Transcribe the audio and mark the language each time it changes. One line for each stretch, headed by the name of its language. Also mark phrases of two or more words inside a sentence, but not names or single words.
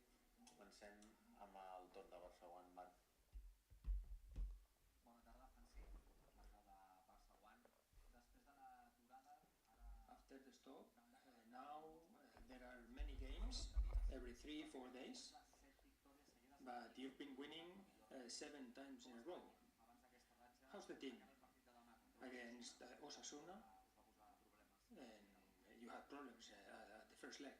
Catalan: Comencem amb el torn de Barça One. Bona tarda, Hansi. Marca de Barça One. Després de l'aturada,
English: after the stop, now there are many games every 3-4 days, but you've been winning 7 times in a row. How's the team against Osasuna? And you had problems at the first leg.